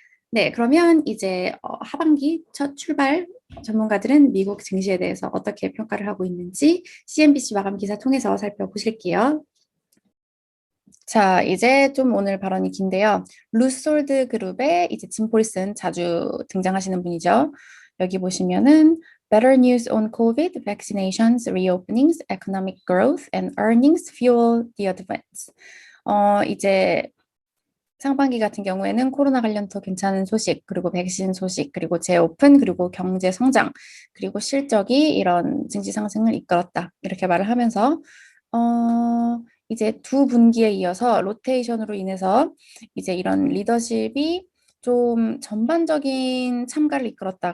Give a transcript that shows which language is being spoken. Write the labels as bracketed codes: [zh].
[ko] 네, 그러면 이제 하반기 첫 출발 전문가들은 미국 증시에 대해서 어떻게 평가를 하고 있는지 CNBC 마감 기사 통해서 살펴보실게요. 자, 이제 좀 오늘 발언이 긴데요. 루솔드 그룹의 이제 짐 폴슨 자주 등장하시는 분이죠. 여기 보시면은 [en] Better news on COVID, vaccinations, reopenings, economic growth, and earnings fuel the advance. 이제 [ko] 상반기 같은 경우에는 코로나 관련 더 괜찮은 소식, 그리고 백신 소식, 그리고 재오픈, 그리고 경제 성장, 그리고 실적이 이런 증시 상승을 이끌었다. 이렇게 말을 하면서 이제 두 분기에 이어서 로테이션으로 인해서 이제 이런 리더십이 좀 전반적인 참가를 이끌었다.